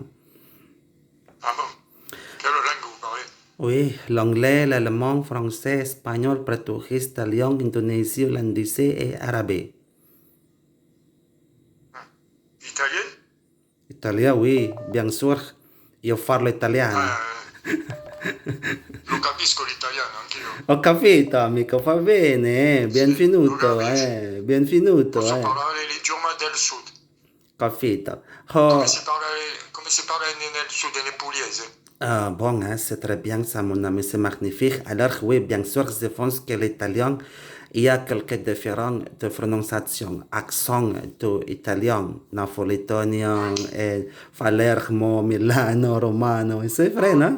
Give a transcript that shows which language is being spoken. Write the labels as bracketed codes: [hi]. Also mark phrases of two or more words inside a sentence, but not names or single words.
[fr] Ah bon? Quelle langue vous parlez? Oui, l'anglais, l'allemand, français, espagnol, portugais, italien, indonésien, hollandais et arabe. Ah. Italien? Italien, oui, bien sûr. [it] Io parlo italiano. Ah, lo capisco l'italiano, anch'io. Ho capito, amico, va bene, Sì, lo benvenuto, capisco. benvenuto, Posso parlare l'idioma del sud. capito. Come Oh, si parla, come si parla nel sud, nel pugliese? [fr] ah, bon, hein, c'est très bien ça, mon ami, c'est magnifique. Alors, oui, bien sûr, je pense que l'italien, il y a quelques différences de prononciation. Accent de italien, napolitain, et Palermo, Milano, Romano, et c'est vrai, non?